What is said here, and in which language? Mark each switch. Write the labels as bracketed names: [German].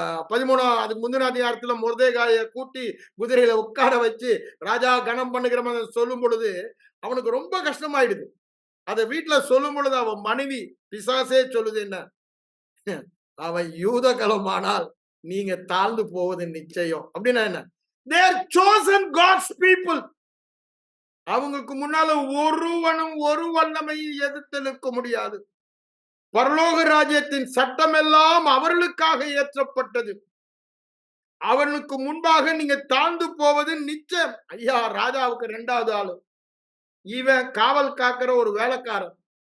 [Tamil] 13 அதுக்கு முந்தின அதிகாரத்துல மொர்தெகாயை கூட்டி குதிரையில உட்கார வச்சு ராஜா கனம் பண்ணுகிற மாதிரி சொல்லும் பொழுது அவனுக்கு ரொம்ப கஷ்டமாயிடுது. அதை வீட்டுல சொல்லும் பொழுது அவன் மனைவி பிசாசே சொல்லுது, என்ன அவன் யூத கலமானால் நீங்க தாழ்ந்து போவது நிச்சயம். அப்படின்னா என்ன? [English] They are chosen God's people. [Tamil] அவங்களுக்கு முன்னால ஒருவனும் ஒரு வல்லமையை எதிர்த்து நிற்க முடியாது. பரலோக ராஜ்யத்தின் சட்டம் எல்லாம் அவர்களுக்காக ஏற்றப்பட்டது. அவனுக்கு முன்பாக நீங்க தாழ்ந்து போவது நிச்சயம். ஐயா, ராஜாவுக்கு 2வது ஆளு இவன் காவல் காக்கிற ஒரு வேலைக்காரன்.